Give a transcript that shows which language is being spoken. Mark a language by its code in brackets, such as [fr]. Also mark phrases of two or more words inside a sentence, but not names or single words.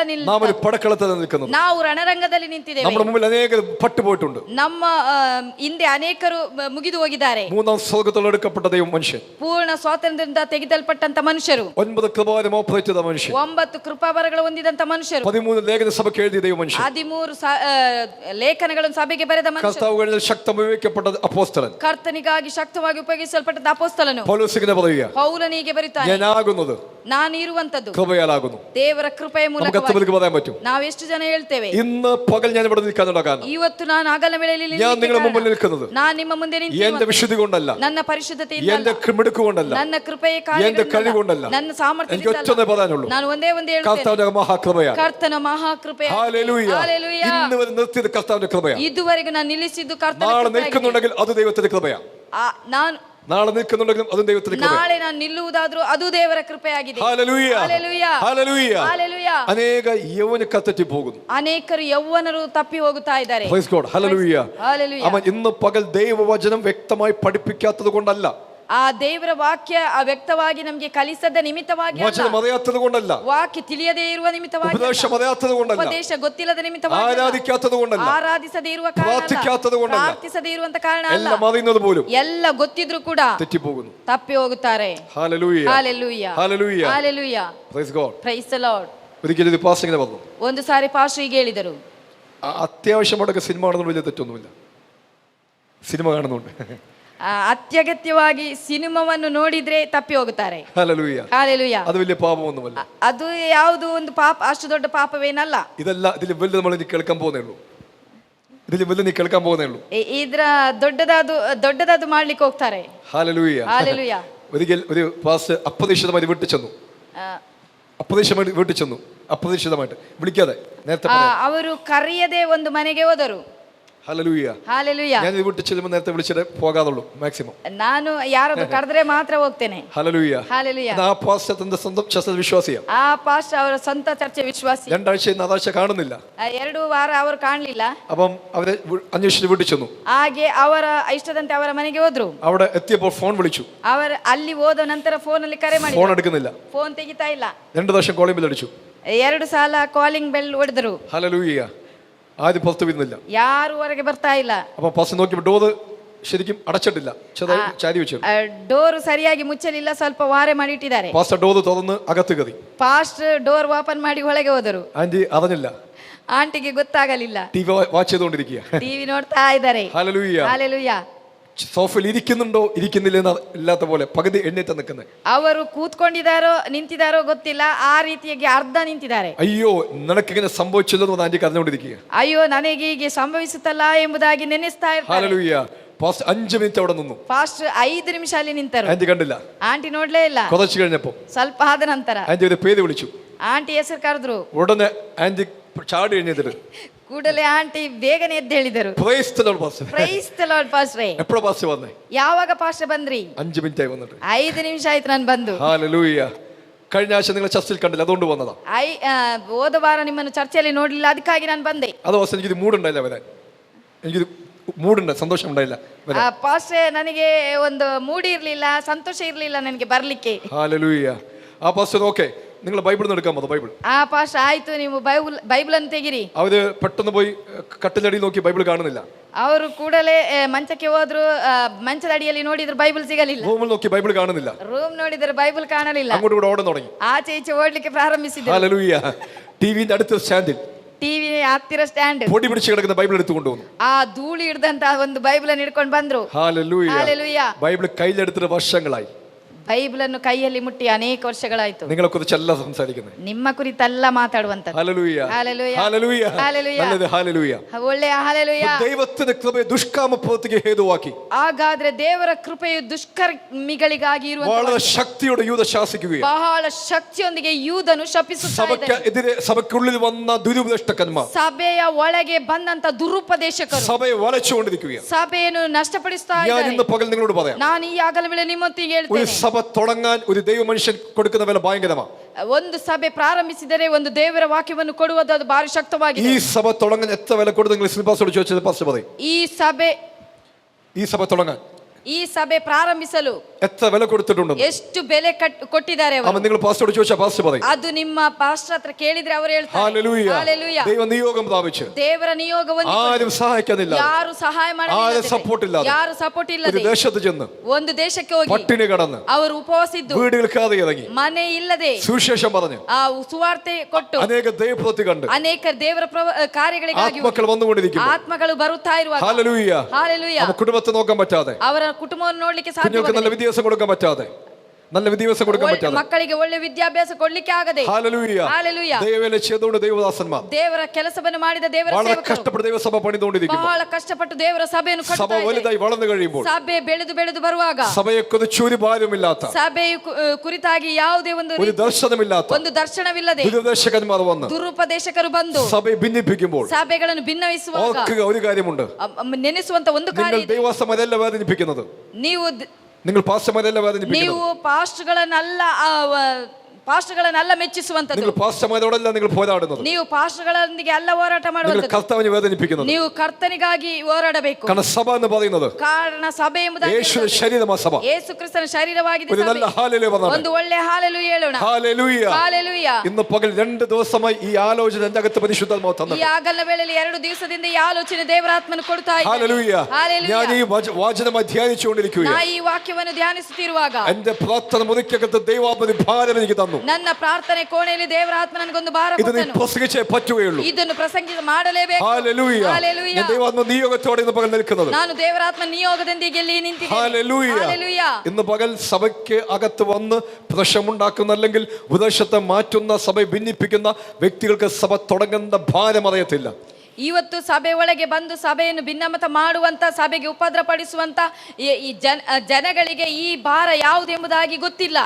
[ml] നാം ഒരു പടക്കളത്തിലാണ് നിൽക്കുന്നത്. [kn] ನಾವು ರಣರಂಗದಲ್ಲಿ ನಿಂತಿದ್ದೇವೆ. [ml] നമ്മുടെ മുമ്പിൽ അനേകർ പട്ടുപോയിട്ടുണ്ട്. [kn] ನಮ್ಮ ಹಿಂದೆ ಅನೇಕರು ಮುಗಿದು ಹೋಗಿದ್ದಾರೆ. [ml] 3-ാം സ്വർഗ്ഗത്തിൽ എടുക്കപ്പെട്ട ദൈവം മനുഷ്യൻ, [kn] ಪೂರ್ಣ ಸ್ವಾತಂತ್ರ್ಯದಿಂದ ತೆಗೆದಲ್ಪಟ್ಟಂತ ಮನುಷ್ಯರು, [ml] 9 കൃപാവരം ഓപ്പറേറ്റ് ചെയ്ത മനുഷ്യൻ, [kn] 9 ಕೃಪಾವರಗಳು ಹೊಂದಿದಂತ ಮನುಷ್ಯರು, [ml] 13 ലേഖന സഭയ്ക്ക് എഴുതിയ ദൈവ മനുഷ്യൻ, [kn] 13 ಲೇಖನಗಳನ್ನು ಸಭೆಗೆ ಬರೆದ ಮನುಷ್ಯರು, [ml] കർത്താവ് കഴിഞ്ഞാൽ ശക്തം ഉപയോഗിക്കപ്പെട്ട അപ്പോസ്തലൻ, [kn] ಕರ್ತನಿಗಾಗಿ ಶಕ್ತವಾಗಿ ಉಪಯೋಗಿಸಲ್ಪಟ್ಟಂತ ಅಪೊಸ್ತಲನು [ml] പൗലോസ് ഇങ്ങനെ പറയുക, [kn] ಪೌಲನಿಗೆ ಬರೀತಾನೆ, [ml] ഞാനാകുന്നത് [kn] ನಾನು ಇರುವಂತದ್ದು [ml] കൃപയാലാകുന്നു. [kn] ದೇವರ ಕೃಪೆಯ [ml] നമുക്ക് എത്ര [kn] ಮೂಲಕ [ml] പേർക്ക് പറയാൻ പറ്റും? [kn] ನಾವೆಷ್ಟು ಜನ ಹೇಳ್ತೇವೆ [ml] ഇന്ന് പകൽ ഞാൻ ഇവിടെ നിൽക്കാനുള്ള കാരണം [kn] ಇವತ್ತು ನಾನು ಹಗಲ ವೇಳೆಯಲ್ಲಿ [ml] ഞാൻ [kn] ನಿಲ್ಲಲಿಕ್ಕೆ [ml] നിങ്ങളുടെ മുമ്പിൽ [kn] ಕಾರಣ, [ml] നിൽക്കുന്നത് [kn] ನಾನು ನಿಮ್ಮ ಮುಂದೆ [ml] എന്റെ [kn] ನಿಂತಿರುವುದು [ml] വിശുദ്ധി കൊണ്ടല്ല, [kn] ನನ್ನ ಪರಿಶುದ್ಧತೆಯಿಂದ [ml] എന്റെ [kn] ಅಲ್ಲ, [ml] മിടുക്ക് കൊണ്ടല്ല, [kn] ನನ್ನ ಕೃಪೆಯ [ml] എന്റെ [kn] ಕಾರ್ಯಗಳಿಂದ [ml] കഴിവ് [kn] ಅಲ್ಲ, [ml] കൊണ്ടല്ല. [kn] ನನ್ನ ಸಾಮರ್ಥ್ಯದಿಂದ [ml] എനിക്ക് ഒറ്റ [kn] ಅಲ್ಲ. [ml] പറയാനുള്ളൂ, [kn] ನಾನು ಒಂದೇ ಹೇಳ್ತೇನೆ, [ml] കർത്താവിന്റെ മഹാകൃപയാണ്. [kn] ಕರ್ತನ ಮಹಾಕೃಪೆ. [ml] ഹല്ലേലൂയ. [kn] ಹಲ್ಲೆಲೂಯ. [ml] ഇന്ന് വരെ നിർത്തിയത് കർത്താവിന്റെ കൃപയാണ്. [kn] ಇದುವರೆಗೂ ನಾನು ನಿಲ್ಲಿಸಿದ್ದು ಕರ್ತನ [ml] നാളെ [kn] ಕೃಪೆಯಾಗಿದೆ. [ml] നിൽക്കുന്നുണ്ടെങ്കിൽ അത് ദൈവത്തിന്റെ കൃപയാണ്. [kn] ನಾನು [ml] നാളെ നിൽക്കുന്നുണ്ടെങ്കിലും അതും ദൈവത്തിന്റെ കൃപയാണ്. [kn] ನಾಳೆ ನಾನು ನಿಲ್ಲುವುದಾದ್ರೂ ಅದು ದೇವರ ಕೃಪೆಯಾಗಿದೆ. [ml] ഹല്ലേലൂയ. [kn] ಹಲ್ಲೆಲೂಯ. [ml] ഹല്ലേലൂയ. [kn] ಹಲ್ಲೆಲೂಯ. [ml] അനേക യൗവനക്കാർ തെറ്റി പോകുന്നു. [kn] ಅನೇಕರು ಯೌವನರು ತಪ್ಪಿ ಹೋಗುತ್ತಾ ಇದ್ದಾರೆ. [en] Praise God. [ml] ഹല്ലേലൂയ. [kn] ಹಲ್ಲೆಲೂಯ. [ml] അവൻ ഇന്ന് പകൽ ദൈവവചനം വ്യക്തമായി പഠിപ്പിക്കാത്തത് കൊണ്ടല്ല, [kn] ಆ ದೇವರ ವಾಕ್ಯ ವ್ಯಕ್ತವಾಗಿ ನಮಗೆ ಕಲಿಸದ ನಿಮಿತ್ತವಾಗಿ ಅಲ್ಲ, [ml] വചനം അറിയാത്തത് കൊണ്ടല്ല, [kn] ವಾಕ್ಯ ತಿಳಿಯದೇ ಇರುವ ನಿಮಿತ್ತವಾಗಿ ಅಲ್ಲ, [ml] ഉപദേശം അറിയാത്തത് കൊണ്ടല്ല, [kn] ಉಪದೇಶ ಗೊತ್ತಿಲ್ಲದ ನಿಮಿತ್ತವಾಗಿ ಅಲ್ಲ, [ml] ആരാധിക്കാത്തത് കൊണ്ടല്ല, [kn] ಆರಾಧಿಸದೇ ಇರುವ ಕಾರಣ ಅಲ್ಲ, [ml] പ്രാർത്ഥിക്കാത്തത് കൊണ്ടല്ല, [kn] ಪ್ರಾರ್ಥಿಸದೇ ಇರುವಂತ ಕಾರಣ ಅಲ್ಲ, [ml] എല്ലാം അറിയുന്നത് പോലും [kn] ಎಲ್ಲ ಗೊತ್ತಿದ್ರು ಕೂಡ [ml] തെറ്റിപ്പോകുന്നു. [kn] ತಪ್ಪಿ ಹೋಗುತ್ತಾರೆ. [ml] ഹല്ലേലൂയ. [kn] ಹಲ್ಲೆಲೂಯ. [ml] ഹല്ലേലൂയ. [kn] ಹಲ್ಲೆಲೂಯ. [en] Praise God. Praise the Lord. [ml] ഒരിക്കലും ഇത് പാസ് ഇങ്ങനെ പറഞ്ഞു, [kn] ಒಂದು ಸಾರಿ ಪಾಸ್ಟರ್ ಹೀಗೆ ಹೇಳಿದರು, [ml] അത്യാവശ്യമായിട്ടൊക്കെ സിനിമ കാണുന്നത് വലിയ തെറ്റൊന്നുമില്ല, സിനിമ കാണുന്നുണ്ട്. [kn] ಅತ್ಯಗತ್ಯವಾಗಿ ಸಿನಿಮಾವನ್ನು ನೋಡಿದ್ರೆ ತಪ್ಪಿ ಹೋಗುತ್ತಾರೆ. [ml] ഹല്ലേലൂയ. [kn] ಹಲ್ಲೆಲೂಯ. [ml] അത് വലിയ പാപമൊന്നുമല്ല. [kn] ಅದು ಯಾವುದು ಒಂದು ಪಾಪ, ಅಷ್ಟು ದೊಡ್ಡ ಪಾಪವೇನಲ್ಲ. [ml] ഇതല്ല, ഇതിൽ വലുത് നമ്മൾ ഇനി കേൾക്കാൻ പോകുന്നേ ഉള്ളൂ, ഇതിൽ വലുത് നീ കേൾക്കാൻ പോകുന്നേ ഉള്ളൂ. [kn] ಇದ್ರ ದೊಡ್ಡದಾದು ಮಾಡ್ಲಿಕ್ಕೆ ಹೋಗ್ತಾರೆ. [ml] ഹല്ലേലൂയ. [kn] ಹಲ್ಲೆಲೂಯ. [ml] ഒരിക്കൽ ഒരു പാസ് അപ്രതീക്ഷിതമായി വീട്ടിൽ ചെന്നു, അപ്രതീക്ഷിതമായിട്ട് വിളിക്കാതെ നേരത്തെ [kn] ಅವರು ಕರೆಯದೆ ಒಂದು ಮನೆಗೆ ಹೋದರು. [ml] ഹല്ലേലൂയ. [kn] ಹಲ್ಲೆಲೂಯ. [ml] ഞാൻ വീട്ടിൽ ചെല്ലുമ്പോൾ നേരത്തെ വിളിച്ചിട്ട് പോകാതുള്ളൂ മാക്സിമം. [kn] ನಾನು ಯಾರಾದ್ರೂ ಕರೆದ್ರೆ ಮಾತ್ರ ಹೋಗ್ತೇನೆ. [ml] ഹല്ലേലൂയ. [kn] ಹಲ್ಲೆಲೂಯ. [ml] ആ പാസ്റ്റർ തന്റെ സ്വന്തം ശസ്ത്ര വിശ്വാസിയാണ്. [kn] ಆ ಪಾಸ್ಟರ್ ಅವರ ಸ್ವಂತ ಚರ್ಚೆ ವಿಶ್ವಾಸಿ. [ml] 2 ആഴ്ച നാലാഴ്ച കാണുന്നില്ല. [kn] 2 ವಾರ ಅವರು ಕಾಣಲಿಲ್ಲ. [ml] അപ്പം അവരെ അന്വേഷിച്ച് വീട്ടിൽ ചെന്നു. [kn] ಹಾಗೆ ಅವರ ಇಷ್ಟದಂತೆ ಅವರ ಮನೆಗೆ ಹೋದ್ರು. [ml] അവിടെ എത്തിയപ്പോൾ ഫോൺ വിളിച്ചു. [kn] ಅವರು ಅಲ್ಲಿ ಹೋದ ನಂತರ ಫೋನ್ ಅಲ್ಲಿ ಕರೆ ಮಾಡಿದ್ರು. [ml] ഫോൺ എടുക്കുന്നില്ല. [kn] ಫೋನ್ ತೆಗಿತಾ ಇಲ್ಲ. [ml] 2 പ്രാവശ്യം [en] calling bell [ml] അടിച്ചു. [kn] 2 ಸಲ [en] calling bell [kn] ಹೊಡೆದ್ರು. [ml] ഹല്ലേലൂയ. ആദ്യം പുറത്ത് വരുന്നില്ല, [kn] ಯಾರು ಹೊರಗೆ ಬರ್ತಾ ಇಲ್ಲ. [ml] അപ്പൊ പാസ്റ്റർ നോക്കിയപ്പോൾ ഡോറ് ശരിക്കും അടച്ചിട്ടില്ല, ചെറുതായി ചാരി വെച്ചു. [kn] ಡೋರ್ ಸರಿಯಾಗಿ ಮುಚ್ಚಲಿಲ್ಲ, ಸ್ವಲ್ಪ ವಾರೆ ಮಾಡಿ ಇಟ್ಟಿದ್ದಾರೆ. [ml] പാസ്റ്റർ ഡോറ് തുറന്ന് അകത്ത് കയറി. [kn] ಪಾಸ್ಟರ್ [en] door open [kn] ಮಾಡಿ ಒಳಗೆ ಹೋದರು. [ml] ആന്റി അറിഞ്ഞില്ല, [kn] ಆಂಟಿಗೆ ಗೊತ್ತಾಗಲಿಲ್ಲ. [en] TV watch [ml] ചെയ്തുകൊണ്ടിരിക്കുക. [kn] ಟಿವಿ ನೋಡ್ತಾ ಇದ್ದಾರೆ. [ml] ഹല്ലേലൂയ. [kn] ಹಲ್ಲೆಲೂಯ. [ml] സോഫയിൽ ഇരിക്കുന്നുണ്ടോ ഇരിക്കുന്നില്ല ഇല്ലാത്ത പോലെ പകുതി എണ്ണീറ്റ് നിൽക്കുന്നത്. [kn] ಅವರು ಕೂತ್ಕೊಂಡಿದ್ದಾರೋ ನಿಂತಿದ್ದಾರೋ ಗೊತ್ತಿಲ್ಲ, ಆ ರೀತಿಯಾಗಿ ಅರ್ಧ ನಿಂತಿದ್ದಾರೆ. [ml] അയ്യോ നിനക്കിങ്ങനെ സംഭവിച്ചല്ലോ എന്ന് ആന്റി കരഞ്ഞുകൊണ്ടിരിക്കുക. [kn] ಅಯ್ಯೋ ನನಗೆ ಹೀಗೆ ಸಂಭವಿಸುತ್ತಲ್ಲ ಎಂಬುದಾಗಿ ನೆನೆಸ್ತಾ ಇರ್ತಾರೆ. [ml] ഹല്ലേലൂയ. പാസ്റ്റർ 5 മിനിറ്റ് അവിടെ നിന്നു. [kn] ಫಾಸ್ಟ್ 5 ನಿಮಿಷ ಅಲ್ಲಿ ನಿಂತರು. [ml] ആന്റി കണ്ടില്ല. [kn] ಆಂಟಿ ನೋಡ್ಲೇ ಇಲ್ಲ. [ml] കുറച്ച് കഴിഞ്ഞപ്പോ [kn] ಸ್ವಲ್ಪ ಆದ ನಂತರ [ml] ആന്റി ഒരു പേര് വിളിച്ചു. [kn] ಆಂಟಿ ಹೆಸರು ಕರೆದ್ರು. [ml] ഉടനെ ആന്റി ചാടി എഴുന്നേറ്റിട്ട് [kn] ಕೂಡಲೇ ಆಂಟಿ ಬೇಗನೆ ಎದ್ದು ಹೇಳಿದರು, [en] Praise the Lord pastor. Praise the Lord pastor. [ml] എപ്പോഴാ പാസ്റ്റർ വന്നേ? [kn] ಯಾವಾಗ ಪಾಸ್ಟರ್ ಬಂದ್ರಿ? [ml] 5 മിനിറ്റ് ആയി വന്നിട്ട്. [kn] 5 ನಿಮಿಷ ಆಯ್ತು ನಾನು ಬಂದು. [ml] ഹല്ലേലൂയ. കഴിഞ്ഞ ആഴ്ച നിങ്ങൾ ചർച്ചിൽ കണ്ടില്ല, അതുകൊണ്ട് വന്നതാ. [kn] ಹೋದ ವಾರ ನಿಮ್ಮನ್ನು ಚರ್ಚೆಯಲ್ಲಿ ನೋಡ್ಲಿಲ್ಲ, ಅದಕ್ಕಾಗಿ ನಾನು ಬಂದೆ. [ml] അത് വാസ്തവം എനിക്കിത് മൂടുണ്ടായില്ല വരാൻ, എനിക്കിത് മൂടുണ്ട്, സന്തോഷം ഉണ്ടായില്ല വരാൻ. [kn] ಪಾಸ್ಟ್ರೇ ನನಗೆ ಒಂದು ಮೂಡಿ ಇರ್ಲಿಲ್ಲ, ಸಂತೋಷ ಇರ್ಲಿಲ್ಲ ನನಗೆ ಬರ್ಲಿಕ್ಕೆ. [ml] ഹല്ലേലൂയ. ആ [en] pastor okay, [ml] നിങ്ങൾ ബൈബിൾ എടുക്കാൻ മതി. ബൈബിൾ [kn] ಪಾಸ್ಟರ್ ಆಯ್ತು, ನೀವು ಬೈಬಲ್ ಅನ್ನು ತೆಗಿರಿ. [ml] അവര് പെട്ടെന്ന് പോയി കട്ടിലടി നോക്കി ബൈബിൾ കാണുന്നില്ല. [kn] ಅವರು ಕೂಡಲೇ ಮಂಚಕ್ಕೆ ಹೋದ್ರು, ಮಂಚದ ಅಡಿಯಲ್ಲಿ ನೋಡಿದ್ರು ಬೈಬಲ್ ಸಿಗಲಿಲ್ಲ. [ml] റൂമിൽ നോക്കി ബൈബിൾ കാണുന്നില്ല. [kn] ರೂಮ್ ನೋಡಿದ್ರೆ ಬೈಬಲ್ ಕಾಣಲಿಲ್ಲ. [ml] അങ്ങോട്ട് കൂടെ ഓടാൻ തുടങ്ങി. [kn] ಆಚೆ ಈಚೆ ಓಡ್ಲಿಕ್ಕೆ ಪ್ರಾರಂಭಿಸಿದ್ರು. [ml] ഹല്ലേലൂയ. ടിവിന്റെ അടുത്ത സ്റ്റാൻഡിൽ [kn] ಟಿವಿ ಹತ್ತಿರ ಸ್ಟ್ಯಾಂಡ್ [ml] പൊടി പിടിച്ച് കിടക്കുന്ന ബൈബിൾ എടുത്തു കൊണ്ടുവന്നു. [kn] ಆ ಧೂಳಿ ಹಿಡ್ದಂತ ಒಂದು ಬೈಬಲ್ ಅನ್ನು ಹಿಡ್ಕೊಂಡು ಬಂದ್ರು. [ml] ഹല്ലേലൂയ. [kn] ಹಲ್ಲೆಲೂಯ. [ml] ബൈബിൾ കയ്യിലെടുത്തിട്ട് വർഷങ്ങളായി. [kn] ಬೈಬಲ್ ಅನ್ನು ಕೈಯಲ್ಲಿ ಮುಟ್ಟಿ ಅನೇಕ ವರ್ಷಗಳಾಯ್ತು. [ml] നിങ്ങളെ കുറിച്ചല്ല സംസാരിക്കുന്നത്, [kn] ನಿಮ್ಮ ಕುರಿತಲ್ಲ ಮಾತಾಡುವಂತ. [ml] ഹല്ലേലൂയ. ഹല്ലേലൂയ. ഹല്ലേലൂയ. ഹല്ലേലൂയ. നല്ലത്. ഹല്ലേലൂയ. [kn] ಒಳ್ಳೆಯ ಹಲ್ಲೆಲೂಯ. [ml] ദൈവത്തിന്റെ കൃപയെ ദുഷ്കാമ പ്രവൃത്തിക്ക് ഹേതുവാക്കി [kn] ಹಾಗಾದ್ರೆ ದೇವರ ಕೃಪೆಯು ದುಷ್ಕರ್ಮಿಗಳಿಗಾಗಿ ಇರುವ [ml] വളരെ ശക്തിയോടെ യൂത ശാസിക്കുകയാണ്. [kn] ಬಹಳ ಶಕ್ತಿಯೊಂದಿಗೆ ಯೂದನು ಶಪಿಸುತ್ತಾರೆ. [ml] എതിരെ സഭയ്ക്കുള്ളിൽ വന്ന ദുരുപദേഷ്ടന്മാർ, [kn] ಸಭೆಯ ಒಳಗೆ ಬಂದಂತ ದುರುಪದೇಶಕರು [ml] സഭയെ വലച്ചുകൊണ്ടിരിക്കുകയാണ്. [kn] ಸಭೆಯನ್ನು ನಷ್ಟಪಡಿಸ್ತಾ [ml] ഞാൻ [kn] ಇದ್ದಾರೆ. [ml] ഇന്ന് പകൽ നിങ്ങളോട് പറയാം, [kn] ನಾನು ಈ ಆಗಲ ವೇಳೆ ನಿಮ್ಮೊತ್ತಿಗೆ [ml] ഒരു [kn] ಹೇಳ್ತೇನೆ, [ml] സഭ തുടങ്ങാൻ ഒരു ദൈവ മനുഷ്യൻ കൊടുക്കുന്ന വില ഭയങ്കരമാണ്. [kn] ಒಂದು ಸಭೆ ಪ್ರಾರಂಭಿಸಿದರೆ ಒಂದು ದೇವರ ವಾಕ್ಯವನ್ನು ಕೊಡುವುದು ಅದು ಭಾರಿ ಶಕ್ತವಾಗಿದೆ. [ml] ഈ സഭ തുടങ്ങാൻ എത്ര വില കൊടുത്ത് നിങ്ങൾ ശ്രീപാസോട് ചോദിച്ചത് പാസ്റ്റർ പറയും. ഈ സഭ തുടങ്ങാൻ, [kn] ಈ ಸಭೆ ಪ್ರಾರಂಭಿಸಲು [ml] എത്ര വില കൊടുത്തിട്ടുണ്ടെന്ന് [kn] ಎಷ್ಟು ಬೆಲೆ ಕೊಟ್ಟಿದ್ದಾರೆ ಅವರು. [ml] അവൻ നിങ്ങൾ പാസ്റ്ററോട് ചോദിച്ചാൽ പാസ്റ്റർ പറയും. [kn] ಅದು ನಿಮ್ಮ ಪಾಸ್ಟರ್ ಹತ್ರ ಕೇಳಿದ್ರೆ ಅವರು ಹೇಳ್ತಾರೆ. [ml] ഹല്ലേലൂയ. [kn] ಹಲ್ಲೆಲೂಯ. [ml] ദൈവ നിയോഗം പ്രാപിച്ചു, [kn] ದೇವರ ನಿಯೋಗ [ml] ആരും സഹായിക്കുന്നില്ല, [kn] ಯಾರು ಸಹಾಯ [ml] ആരും സപ്പോർട്ട് ഇല്ലാതെ, [kn] ಯಾರು ಸಪೋರ್ಟ್ [ml] ഒരു [kn] ಇಲ್ಲದೆ [ml] ദേശത്ത് ചെന്ന് [kn] ಒಂದು ದೇಶಕ್ಕೆ ಹೋಗಿ [ml] പട്ടിണി കടന്ന് [kn] ಅವರು ಉಪವಾಸ ಇದ್ದು [ml] വീടുകൾ കാതെ ഇറങ്ങി [kn] ಮನೆ ಇಲ್ಲದೆ [ml] സുവിശേഷം പറഞ്ഞു [kn] ಆ ಸುವಾರ್ತೆ ಕೊಟ್ಟು [ml] അനേക ദൈവപ്രവൃത്തി കണ്ട് [kn] ಅನೇಕ ದೇವರ ಕಾರ್ಯಗಳಿಗಾಗಿ [ml] ആത്മക്കൾ വന്നുകൊണ്ടിരിക്കും. [kn] ಆತ್ಮಗಳು ಬರುತ್ತಾ ಇರುವಾಗ [ml] ഹല്ലേലൂയ. [kn] ಹಲ್ಲೆಲೂಯ. [ml] അവ കുടുംബത്തെ നോക്കാൻ പറ്റാതെ, [kn] ಅವರ ಕುಟುಂಬವನ್ನು ನೋಡ್ಲಿಕ್ಕೆ [ml] കുഞ്ഞുങ്ങൾക്ക് നല്ല [kn] ಸಾಧ್ಯವಾಗದೆ, [ml] വിദ്യാഭ്യാസം കൊടുക്കാൻ പറ്റാതെ, നല്ല വിദ്യാഭ്യാസം കൊടുക്കാൻ പറ്റാതെ, [kn] ಮಕ್ಕಳಿಗೆ ಒಳ್ಳೆ ವಿದ್ಯಾಭ್ಯಾಸ ಕೊಡ್ಲಿಕ್ಕೆ ಆಗದೆ, [ml] ഹല്ലേലൂയ [kn] ಹಾಲೆಲೂಯ, [ml] ദൈവവേല ചെയ്തുകൊണ്ട് ദൈവദാസന്മാർ [kn] ದೇವರ ಕೆಲಸವನ್ನು ಮಾಡಿದ ದೇವರ [ml] വളരെ [kn] ಸೇವಕರು [ml] കഷ്ടപ്പെട്ട് ദൈവസഭ പണിതുകൊണ്ടിരിക്കും. [kn] ಬಹಳ ಕಷ್ಟಪಟ್ಟು ದೇವರ ಸಭೆಯನ್ನು [ml] സഭ [kn] ಕಟ್ಟುತ್ತಾ ಇದೆ. [ml] വലുതായി വളർന്നു കഴിയുമ്പോൾ [kn] ಸಭೆ ಬೆಳೆದು ಬರುವಾಗ [ml] സഭയെ കുറിച്ചൊരു ഭാരമില്ലാത്ത, [kn] ಸಭೆಯು ಕುರಿತಾಗಿ ಯಾವುದೇ [ml] ഒരു ദർശനമില്ലാത്ത [kn] ಒಂದು ದರ್ಶನವಿಲ್ಲದೆ [ml] ദുരുപദേശകന്മാർ വന്ന് [kn] ದುರುಪದೇಶಕರು ಬಂದು [ml] സഭയെ ഭിന്നിപ്പിക്കുമ്പോൾ [kn] ಸಭೆಗಳನ್ನು ಭಿನ್ನವಿಸುವಾಗ [ml] ഓർക്കുക ഒരു കാര്യമുണ്ട്. [kn] ನೆನೆಸುವಂತ ಒಂದು [ml] നിങ്ങൾ [kn] ಕಾರ್ಯ ಇದೆ. [ml] ദൈവസഭയല്ല വേദനിപ്പിക്കുന്നത്, നിങ്ങൾ പാസ്റ്റർമാരല്ല വേദനിപ്പിക്കുന്നത്, [kn] ನೀವು ಪಾಸ್ಟರ್ಗಳನ್ನೆಲ್ಲ ಮೆಚ್ಚಿಸುವಂತದ್ದು, [ml] നിങ്ങൾ പാസ്റ്റർമാരോടല്ല നിങ്ങൾ പോരാടുന്നത്, [kn] ನೀವು ಪಾಸ್ಟರ್ಗಳೊಂದಿಗೆ ಎಲ್ಲ ಹೋರಾಟ [ml] നിങ്ങൾ [kn] ಮಾಡುವಂತದ್ದು, [ml] കർത്താവിനെ വേദനിപ്പിക്കുന്നത്. [kn] ನೀವು ಕರ್ತನಿಗಾಗಿ ಹೋರಾಡಬೇಕು. [ml] കാരണം സഭ എന്ന് പറയുന്നത് [kn] ಕಾರಣ ಸಭೆ ಎಂಬುದಾಗಿ [ml] യേശുവിന്റെ ശരീരമാണ് സഭ. [kn] ಯೇಸು ಕ್ರಿಸ್ತನ ಶರೀರವಾಗಿದೆ [ml] ഒരു [kn] ಸಭೆ. [ml] നല്ല ഹല്ലേലൂയ പറഞ്ഞാൽ [kn] ಒಂದು ಒಳ್ಳೆ ಹಾಲೆಲೂಯ ಹೇಳೋಣ. [ml] ഹല്ലേലൂയ. [kn] ಹಾಲೆಲೂಯ. [ml] ഇന്ന് പകൽ 2 ദിവസമായി ഈ ആലോചന എന്റെ അകത്ത് പരിശുദ്ധാത്മാവ് [kn] ಈ [ml] തന്നു. [kn] ಆಗಲ ವೇಳೆಯಲ್ಲಿ 2 ದಿವಸದಿಂದ ಈ ಆಲೋಚನೆ ದೇವರಾತ್ಮನು ಕೊಡ್ತಾ ಇದ್ದಾನೆ. [ml] ഹല്ലേലൂയ. [kn] ಹಾಲೆಲೂಯ. [ml] ഞാൻ ഈ വചനം ധ്യാനിച്ചുകൊണ്ടിരിക്കുകയാണ്. [kn] ನಾ ಈ ವಾಕ್ಯವನ್ನು ಧ್ಯಾನಿಸುತ್ತಿರುವಾಗ [ml] എന്റെ പ്രാർത്ഥന മുറിക്കകത്ത് ദൈവാത്മ ഭാരം എനിക്ക് തന്നു. [kn] ನನ್ನ ಪ್ರಾರ್ಥನೆ ಕೋಣೆಯಲ್ಲಿ ದೇವರ ಆತ್ಮ ನನಗೊಂದು ಭಾರ [ml] ഇത് നീ [kn] ಕೊಟ್ಟನು. [ml] പ്രസംഗിച്ചേ പറ്റുകയുള്ളൂ. [kn] ಇದನ್ನು ಪ್ರಸಂಗ ಮಾಡಲೇಬೇಕು. [ml] ഹല്ലേലൂയ. [kn] ಹಾಲೆಲೂಯ. [ml] ഞാൻ ദൈവാത്മ നിയോഗത്തോടെ ഇന്ന് പകൽ നിൽക്കുന്നത്. [kn] ನಾನು ದೇವರಾತ್ಮ ನಿಯೋಗದೊಂದಿಗೆ ಇಲ್ಲಿ ನಿಂತಿದ್ದೇನೆ. [ml] ഹല്ലേലൂയ. [kn] ಹಾಲೆಲೂಯ. [ml] ഇന്ന് പകൽ സഭയ്ക്ക് അകത്ത് വന്ന് പ്രശ്നമുണ്ടാക്കുന്ന അല്ലെങ്കിൽ ഉപദേശത്തെ മാറ്റുന്ന, സഭയെ ഭിന്നിപ്പിക്കുന്ന വ്യക്തികൾക്ക് സഭ തുടങ്ങുന്ന ഭാരം അറിയത്തില്ല. [kn] ಇವತ್ತು ಸಭೆ ಒಳಗೆ ಬಂದು ಸಭೆಯನ್ನು ಭಿನ್ನಮತ ಮಾಡುವಂತ, ಸಭೆಗೆ ಉಪದ್ರಪಡಿಸುವಂತ ಈ ಜನಗಳಿಗೆ ಈ ಭಾರ ಯಾವುದೆಂಬುದಾಗಿ ಗೊತ್ತಿಲ್ಲ.